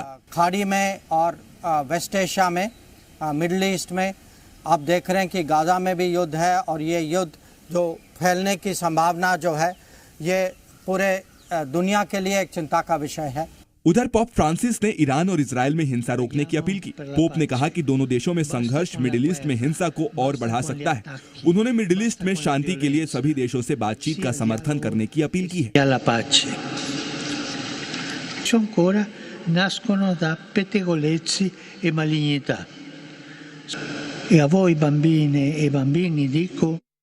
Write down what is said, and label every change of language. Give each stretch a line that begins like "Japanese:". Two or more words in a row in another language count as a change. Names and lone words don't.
Hindi: खाड़ी में और
English: West Asia
Hindi: में,
English: Middle East
Hindi: में आप देख रहे हैं कि गाजा में भी युद्ध है, और ये युद्ध जो फैलने की संभावना जो है ये पूरे दुनिया के लिए एक चिंता का विषय है। उधर पोप फ्रांसिस ने ईरान और इजराइल में हिंसा रोकने की अपील की। पोप ने कहा कि दोनों देशों में संघर्ष
English: Middle East
Hindi: में हिंसा को और बढ़ा सकता है। उन्होंने
English: Middle East
Hindi: में शांति के लिए सभी देशों से बातचीत का समर्थन करने की अपील की है।
Italian: nascono da pettegolezzi e malignità. E a voi bambine e bambini dico